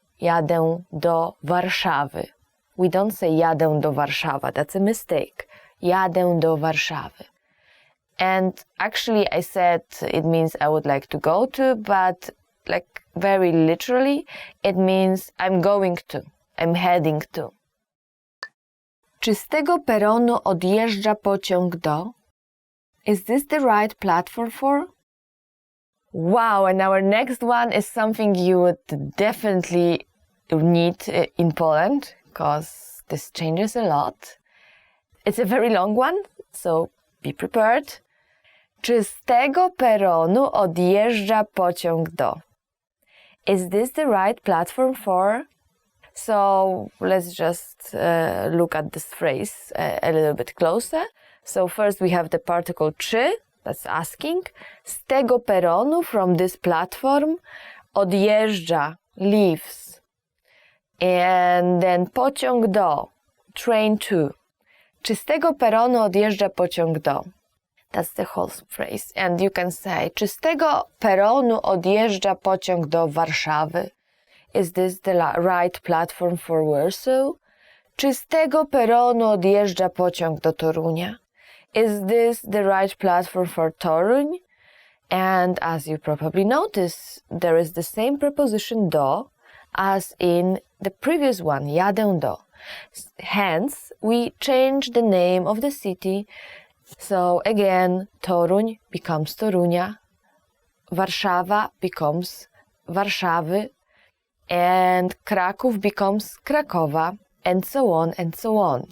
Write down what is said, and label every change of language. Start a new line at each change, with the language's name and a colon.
Polish: Jadę do Warszawy.
English: We don't say
Polish: jadę do Warszawa.
English: That's a mistake.
Polish: Jadę do Warszawy.
English: And actually I said it means I would like to go to, but like very literally, it means I'm going to, I'm heading to.
Polish: Czy z tego peronu odjeżdża pociąg do?
English: Is this the right platform for? Wow, and our next one is something you would definitely need in Poland, because this changes a lot. It's a very long one, so be prepared.
Polish: Czy z tego peronu odjeżdża pociąg do?
English: Is this the right platform for? So let's just look at this phrase a little bit closer. So first we have the particle czy, that's asking.
Polish: Z tego peronu,
English: from this platform, odjeżdża, leaves. And then pociąg do, train to.
Polish: Czy z tego peronu odjeżdża pociąg do?
English: That's the whole phrase. And you can say,
Polish: czy z tego peronu odjeżdża pociąg do Warszawy?
English: Is this the right platform for Warsaw?
Polish: Czy z tego peronu odjeżdża pociąg do Torunia?
English: Is this the right platform for Toruń? And as you probably notice, there is the same preposition do as in the previous one, jadę do. Hence, we change the name of the city. So again, Toruń becomes Torunia, Warszawa becomes Warszawy, and Kraków becomes Krakowa, and so on and so on.